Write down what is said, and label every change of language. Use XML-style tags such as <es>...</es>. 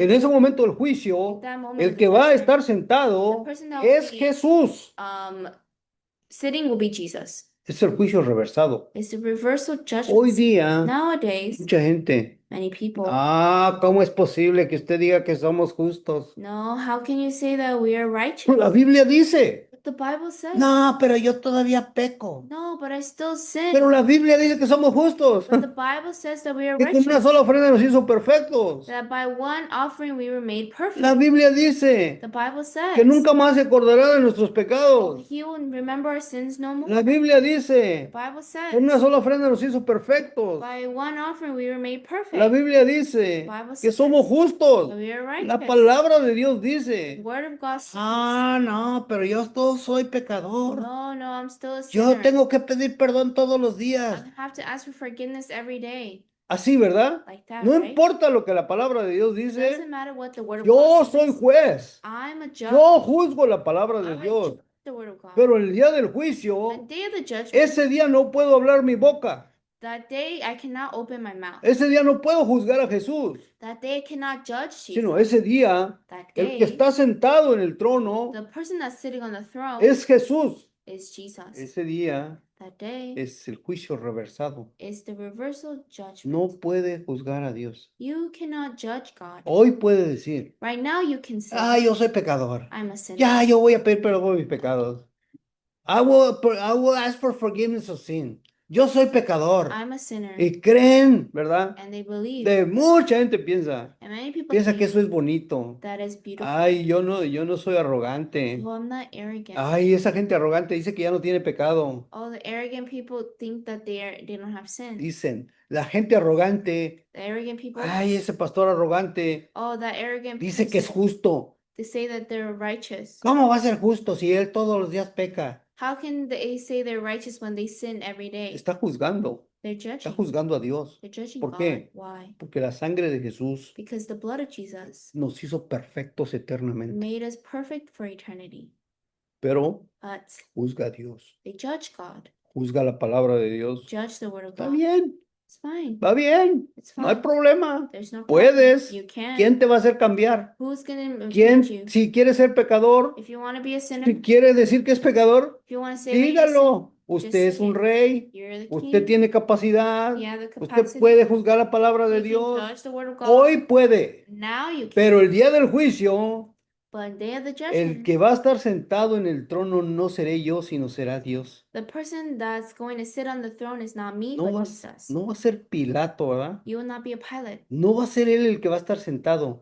<es>En ese momento del juicio,</es> <en>At that moment</en> <es>el</es> <en>of the</en> <es>que va a</es> <en>judgment,</en> <es>estar sentado</es> <en>the person that will</en> <es>es</es> <en>be</en> <es>Jesús.</es> <en>sitting will be Jesus.</en> <es>Es el juicio reversado.</es> <en>It's the reversal</en> <es>Hoy</es> <en>judgment.</en> <es>día,</es> <en>Nowadays,</en> <es>mucha gente,</es> <en>many people.</en> <es>¿cómo es posible que usted diga que somos justos?</es> <en>No, how can you say that we are righteous?</en> <es>La Biblia dice,</es> <en>But the Bible says.</en> <es>no, pero yo todavía peco.</es> <en>No, but I still sin.</en> <es>Pero la Biblia dice que somos justos,</es> <en>But the Bible says that we are</en> <es>que con una</es> <en>righteous.</en> <es>sola ofrenda nos hizo perfectos.</es> <en>That by one offering we were made perfect.</en> <es>La Biblia dice</es> <en>The Bible says.</en> <es>que nunca más se acordará de nuestros</es> <en>that</en> <es>pecados.</es> <en>He will remember our sins no more.</en> <es>La Biblia</es> <en>The</en> <es>dice</es> <en>Bible says.</en> <es>que una sola ofrenda nos hizo perfectos.</es> <en>By one offering we were made perfect.</en> <es>La Biblia dice</es> <en>Bible</en> <es>que</es> <en>says</en> <es>somos justos.</es> <en>that we are</en> <es>La</es> <en>righteous.</en> <es>palabra de Dios</es> <en>The</en> <es>dice,</es> <en>word of God says.</en> <es>no, pero yo todo soy pecador.</es> <en>No, I'm still a</en> <es>Yo</es> <en>sinner.</en> <es>tengo que pedir perdón todos los días.</es> <en>I have to ask for forgiveness every day.</en> <es>Así, ¿verdad?</es> <en>Like that,</en> <es>No</es> <en>right?</en> <es>importa lo que la palabra de Dios</es> <en>It</en> <es>dice,</es> <en>doesn't matter what the word of</en> <es>yo</es> <en>God</en> <es>soy</es> <en>says.</en> <es>juez.</es> <en>I'm a judge.</en> <es>Yo juzgo la palabra de</es> <en>I</en> <es>Dios.</es> <en>judge the word of God.</en> <es>Pero el día del</es> <en>The</en> <es>juicio,</es> <en>day of the judgment,</en> <es>ese día no puedo hablar mi boca.</es> <en>that day I cannot open my mouth.</en> <es>Ese día no puedo juzgar a Jesús.</es> <en>That day I cannot judge Jesus.</en> <es>Sino ese día,</es> <en>That</en> <es>el</es> <en>day,</en> <es>que está sentado en el trono</es> <en>the person that's sitting on the throne</en> <es>es Jesús.</es> <en>is Jesus.</en> <es>Ese día</es> <en>That day</en> <es>es el juicio reversado.</es> <en>is the reversal judgment.</en> <es>No puede juzgar a Dios.</es> <en>You cannot judge God.</en> <es>Hoy puede decir,</es> <en>Right now you can say,</en> <es>yo soy pecador.</es> <en>I'm a sinner.</en> <es>Ya, yo voy a pedir perdón por mis pecados.</es> <en>I will ask for forgiveness of sin.</en> <es>Yo soy pecador.</es> <en>I'm a sinner.</en> <es>Y creen, ¿verdad?</es> <en>And they believe.</en> <es>Mucha gente piensa</es> <en>And many people</en> <es>que</es> <en>think</en> <es>eso es bonito.</es> <en>that is beautiful.</en> <es>Ay, yo no soy arrogante.</es> <en>Well, I'm not arrogant.</en> <es>Ay, esa gente arrogante dice que ya no tiene pecado.</es> <en>All the arrogant people think that they don't have sin.</en> <es>Dicen, la gente arrogante,</es> <en>The arrogant people,</en> <es>ay, ese pastor arrogante</es> <en>that arrogant</en> <es>dice que es</es> <en>person,</en> <es>justo.</es> <en>they say that they're righteous.</en> <es>¿Cómo va a ser justo si él todos los días peca?</es> <en>How can they say they're righteous when they sin every day?</en> <es>Está juzgando.</es> <en>They're</en> <es>Está</es> <en>judging.</en> <es>juzgando a Dios.</es> <en>They're judging</en> <es>¿Por</es> <en>God.</en> <es>qué?</es> <en>Why?</en> <es>Porque la sangre de Jesús</es> <en>Because the blood of Jesus</en> <es>nos hizo perfectos eternamente.</es> <en>made us perfect for eternity.</en> <es>Pero</es> <en>But</en> <es>juzga a Dios.</es> <en>they judge God,</en> <es>Juzga la palabra de Dios.</es> <en>judge the word of</en> <es>Está</es> <en>God.</en> <es>bien,</es> <en>It's fine.</en> <es>va bien.</es> <en>It's</en> <es>No hay</es> <en>fine.</en> <es>problema.</es> <en>There's no problem.</en> <es>Puedes.</es> <en>You can.</en> <es>¿Quién te va a hacer cambiar?</es> <en>Who's going to</en> <es>¿Quién,</es> <en>change you?</en> <es>si quiere ser pecador,</es> <en>If you want to be a sinner,</en> <es>si quiere decir que es pecador,</es> <en>if you want to say that you're a sinner,</en> <es>dígalo.</es> <en>just</en> <es>Usted es</es> <en>say</en> <es>un</es> <en>it.</en> <es>rey.</es> <en>You're the</en> <es>Usted</es> <en>king.</en> <es>tiene capacidad.</es> <en>You have the</en> <es>Usted</es> <en>capacity.</en> <es>puede juzgar la palabra de</es> <en>You can</en> <es>Dios.</es> <en>judge the word of God.</en> <es>Hoy puede.</es> <en>Now you can.</en> <es>Pero el día del juicio,</es> <en>But day of the</en> <es>el</es> <en>judgment,</en> <es>que va a estar sentado en el trono no seré yo, sino será Dios.</es> <en>the person that's going to sit on the throne is not me,</en> <es>No</es> <en>but</en> <es>va,</es> <en>Jesus.</en> <es>no va a ser Pilato, ¿verdad?</es> <en>You will not be a Pilate.</en> <es>No va a ser él el que va a estar sentado.</es>